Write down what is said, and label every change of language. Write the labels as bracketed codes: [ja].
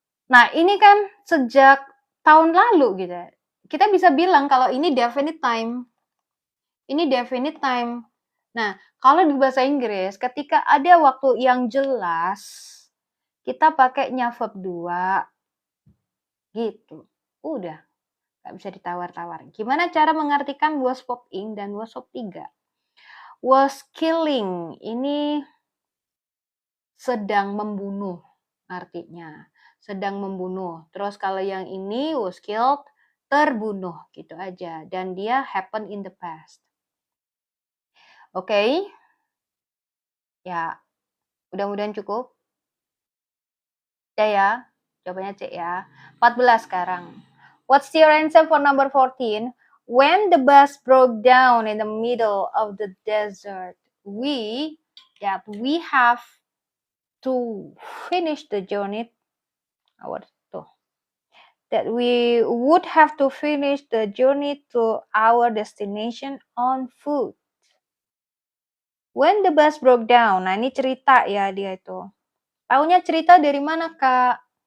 [id] Nah, ini kan sejak tahun lalu gitu. Kita bisa bilang kalau ini definite time. Ini definite time. Nah, kalau di bahasa Inggris, ketika ada waktu yang jelas, kita pakainya verb 2, gitu. Udah, nggak bisa ditawar-tawar. Gimana cara mengartikan was popping dan was verb 3? Was killing, ini sedang membunuh artinya. Sedang membunuh. Terus kalau yang ini was killed, terbunuh, gitu aja. Dan dia [en] happen in the past. [id] Oke? Ya, mudah-mudahan cukup. C ya, jawabannya C ya. 14 sekarang. [en] What's your answer for number 14? When the bus broke down in the middle of the desert, we have to finish the journey. That we would have to finish the journey to our destination on foot. When the bus broke down. [id] Nah, ini cerita ya dia itu. Taunya cerita dari mana, Kak?